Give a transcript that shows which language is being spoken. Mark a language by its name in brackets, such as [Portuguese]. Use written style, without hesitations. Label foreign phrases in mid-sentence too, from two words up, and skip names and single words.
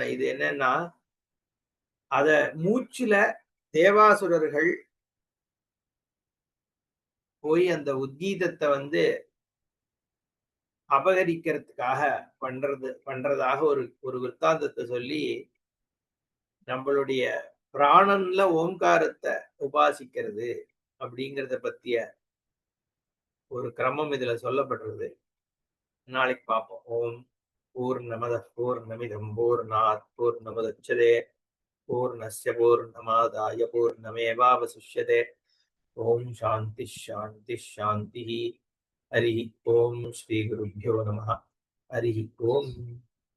[Tamil] இது என்னன்னா அத மூச்சுல தேவாசுரர்கள் போய் அந்த உத்கீதத்தை வந்து அபகரிக்கிறதுக்காக பண்றதாக ஒரு ஒரு விற்த்தாந்தத்தை சொல்லி நம்மளுடைய பிராணன்ல ஓம்காரத்தை உபாசிக்கிறது அப்படிங்கிறத பத்திய ஒரு கிரமம் இதுல சொல்லப்படுறது. நாளைக்கு பார்ப்போம். [Sanskrit] ஓம் पूर्णमदः पूर्णमिदं पूर्णात् पूर्णमुदच्यते पूर्णस्य पूर्णमादाय पूर्णमेवावशिष्यते। ओम शांति शांति शांति। हरि ओम। श्री गुरुभ्यो नमः। हरि ओम।